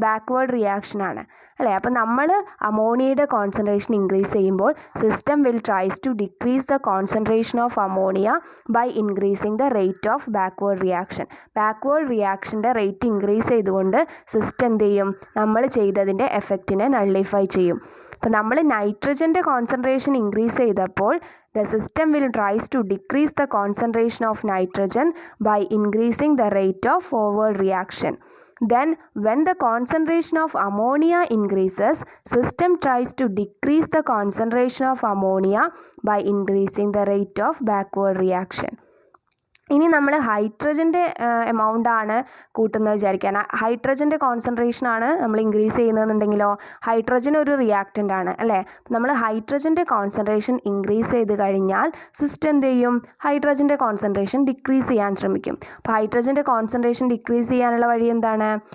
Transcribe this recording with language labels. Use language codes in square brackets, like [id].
[ml] Backward റിയാക്ഷനാണ് അല്ലേ. അപ്പോൾ നമ്മൾ അമോണിയയുടെ കോൺസെൻട്രേഷൻ ഇൻക്രീസ് ചെയ്യുമ്പോൾ [en] System will tries to decrease the concentration of ammonia by increasing the rate of backward reaction. [ml] Backward റിയാക്ഷൻ്റെ rate increase ചെയ്തുകൊണ്ട് system എന്ത് ചെയ്യും? നമ്മൾ ചെയ്തതിൻ്റെ എഫക്റ്റിനെ നള്ളിഫൈ ചെയ്യും. അപ്പോൾ നമ്മൾ നൈട്രജൻ്റെ കോൺസെൻട്രേഷൻ ഇൻക്രീസ് ചെയ്തപ്പോൾ [en] the system will tries to decrease the concentration of nitrogen by increasing the rate of forward reaction. Then when the concentration of ammonia increases, system tries to decrease the concentration of ammonia by increasing the rate of backward reaction. [ml] ഇനി നമ്മൾ ഹൈഡ്രജൻ്റെ എമൗണ്ടാണ് കൂട്ടുന്നത് വിചാരിക്കാൻ. ഹൈഡ്രജൻ്റെ കോൺസെൻട്രേഷനാണ് നമ്മൾ increase ചെയ്യുന്നതെന്നുണ്ടെങ്കിലോ, hydrogen ഒരു reactant ആണ് അല്ലേ. നമ്മൾ ഹൈഡ്രജൻ്റെ concentration increase ചെയ്ത് കഴിഞ്ഞാൽ സിസ്റ്റം എന്ത് ചെയ്യും? ഹൈഡ്രജൻ്റെ കോൺസെൻട്രേഷൻ ഡിക്രീസ് ചെയ്യാൻ ശ്രമിക്കും. അപ്പോൾ ഹൈഡ്രജൻ്റെ കോൺസെൻട്രേഷൻ ഡിക്രീസ് ചെയ്യാനുള്ള വഴി എന്താണ്?